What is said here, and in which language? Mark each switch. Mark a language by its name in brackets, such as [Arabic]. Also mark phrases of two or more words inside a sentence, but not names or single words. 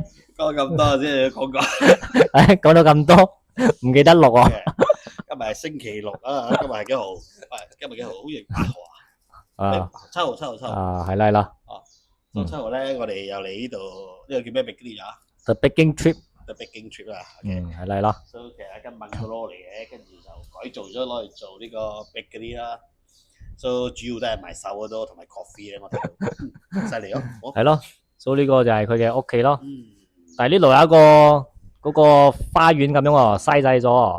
[Cantonese] 講咁多先講講，講到咁多，唔記得錄啊。今日係星期六啊，今日係幾號？今日幾號？好似8號啊？7號。係啦係啦。 7號咧，我哋又嚟呢度，呢個叫咩 bakery 啊 [English] ？The baking trip。The baking trip 啦。 [Cantonese] 係啦係啦。所以其實跟問個攞嚟嘅，跟住就改造咗攞嚟做呢個 bakery 啦。所以主要都係賣手嗰度同埋 coffee 咧，我睇到犀利咯。係咯，所以呢個就係佢嘅屋企咯。但係呢度有一個嗰個花園咁樣喎，嘥晒咗。